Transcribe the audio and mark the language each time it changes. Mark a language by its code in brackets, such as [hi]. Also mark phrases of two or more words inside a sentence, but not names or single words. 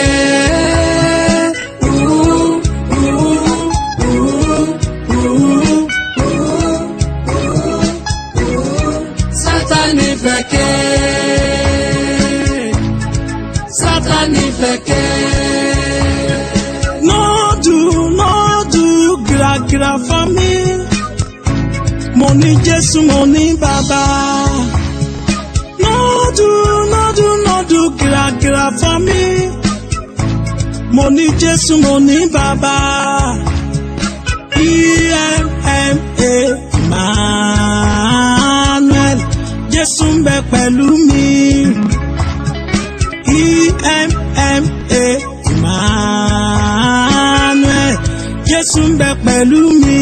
[yo] Sátánì fẹ́ ké. Sátánì fẹ́ ké. [pcm] No do gra for me. [yo] Mo ní Jésù mo ní bàbá. [pcm] No do gra for me. [yo] Mo ní Jésù mo ní bàbá. Emmanuel, Jésù ń bẹ pẹ̀lú mi. Emmanuel, Jésù ń bẹ pẹ̀lú mi.